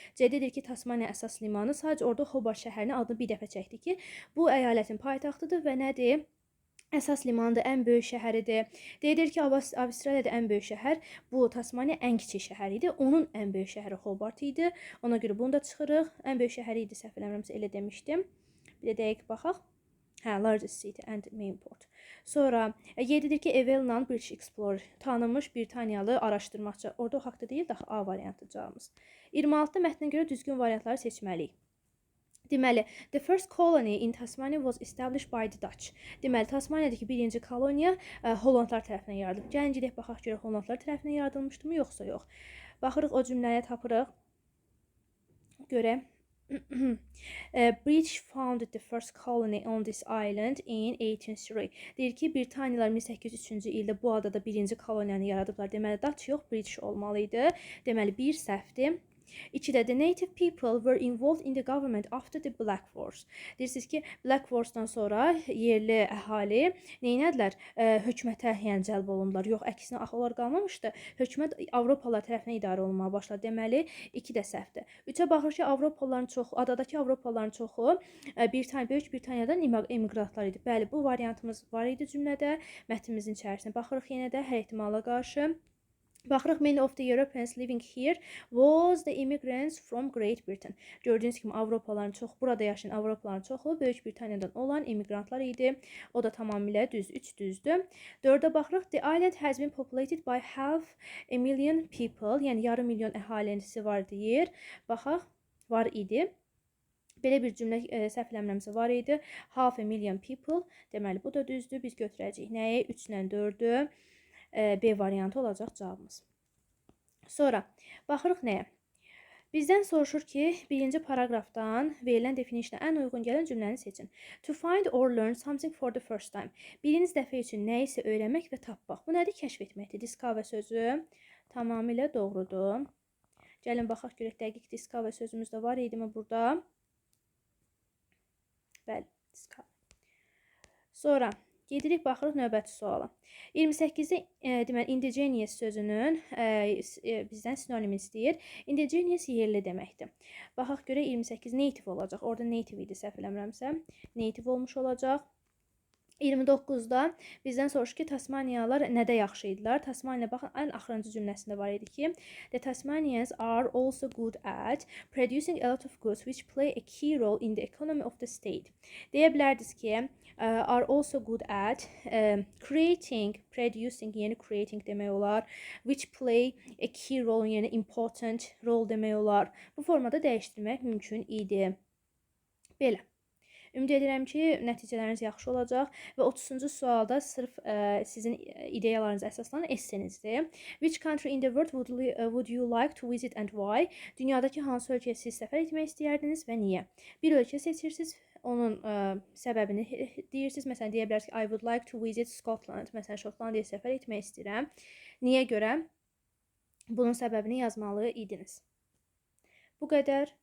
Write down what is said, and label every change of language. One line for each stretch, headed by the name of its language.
Azerbaijani: C-də deyir ki, Tasmaniya əsas limanı, sadəcə orada Hobart şəhərinin adını bir dəfə çəkdi ki, bu əyalətin paytaxtıdır və nədir? Əsas limandır, ən böyük şəhəridir. Deyir ki, Avustraliyada ən böyük şəhər, bu Tasmaniya ən kiçik şəhər idi. Onun ən böyük şəhəri Hobart idi. Ona görə bunu da çıxırıq. Ən böyük şəhəri idi, səhv eləmirəmsə elə demişdim. Bir də dəqiq baxaq.
English: Largest city and main port.
Azerbaijani: Sonra 7-dir ki, Evelyn British Explorer, tanınmış Britaniyalı araşdırmacı. Orada o haqda deyil, daha A variantı cavabımız. 26-da mətnə görə düzgün variantları seçməliyik. Deməli,
English: the first colony in Tasmania was established by the Dutch.
Azerbaijani: Deməli, Tasmaniyadakı birinci koloniya Hollandlar tərəfindən yaradılıb. Gəlin gedək baxaq görək Hollandlar tərəfindən yaradılmışdı mı, yoxsa yox. Baxırıq o cümləyə tapırıq. Görək.
English: British founded the first colony on this island in 1803.
Azerbaijani: Deyir ki, Britaniyalılar 1803-cü ildə bu adada birinci koloniyanı yaradıblar. Deməli, Dutch yox, British olmalıydı. Deməli, bir səhvdir.
English: 2-də the native people were involved in the government after the Black Wars.
Azerbaijani: Deyirsiniz ki, Black Wars'dan sonra yerli əhali neynədilər? Hökumətə yəni cəlb olundular. Yox, əksinə axılar qalmamışdı. Hökumət Avropalılar tərəfindən idarə olunmağa başladı. Deməli, 2 də səhvdir. 3-ə baxır ki, Avropalıların çoxu, adadakı Avropalıların çoxu Böyük Britaniyadan emigrantlar idi. Bəli, bu variantımız var idi cümlədə. Mətnimizin içərisində baxırıq yenə də hər ehtimala qarşı. Baxırıq,
English: many of the Europeans living here was the immigrants from Great Britain.
Azerbaijani: Gördüyünüz kimi Avropalıların çoxu, burada yaşayan Avropalıların çoxu Böyük Britaniyadan olan immigrantlar idi. O da tamamilə düz, 3 düzdür. 4-ə baxırıq,
English: the island has been populated by half a million people.
Azerbaijani: Yəni yarım milyon əhalisi var deyir. Baxaq, var idi. Belə bir cümlə səhv eləmirəmsə var idi.
English: Half a million people.
Azerbaijani: Deməli, bu da düzdür. Biz götürəcəyik nəyi? 3 ilə 4-ü. B variantı olacaq cavabımız. Sonra baxırıq nəyə? Bizdən soruşur ki, birinci paragrafdan verilən definishlə ən uyğun gələn cümləni seçin.
English: To find or learn something for the first time.
Azerbaijani: Birinci dəfə üçün nə isə öyrənmək və tapmaq. Bu nədir? Kəşf etməkdir. Discover sözü tamamilə doğrudur. Gəlin baxaq görək, dəqiq discover sözümüz də var idi mi burada? Bəli, discover. Sonra gedirik, baxırıq növbəti suala. 28-də deməli, indigenous sözünün bizdən sinonim istəyir. Indigenous yerli deməkdir. Baxaq görək, 28 native olacaq. Orada native idi, səhv eləmirəmsə. Native olmuş olacaq. 29-da bizdən soruşur ki, Tasmaniyalılar nədə yaxşı idilər? Tasmaniya baxın, ən axırıncı cümləsində var idi ki,
English: the Tasmanians are also good at producing a lot of goods which play a key role in the economy of the state.
Azerbaijani: Deyə bilərdiniz ki,
English: are also good at creating, producing,
Azerbaijani: yəni
English: creating
Azerbaijani: demək olar,
English: which play a key role, yəni important role demək olar.
Azerbaijani: Bu formada dəyişdirmək mümkün idi. Belə. Ümid edirəm ki, nəticələriniz yaxşı olacaq və 30-cu sualda sırf sizin ideyalarınıza əsaslanan essenizdir.
English: Which country in the world would you like to visit and why?
Azerbaijani: Dünyadakı hansı ölkəyə siz səfər etmək istəyərdiniz və niyə? Bir ölkə seçirsiniz, onun səbəbini deyirsiniz. Məsələn, deyə bilərsiniz ki,
English: I would like to visit Scotland.
Azerbaijani: Məsələn, Şotlandiyaya səfər etmək istəyirəm. Niyə görə? Bunun səbəbini yazmalı idiniz. Bu qədər.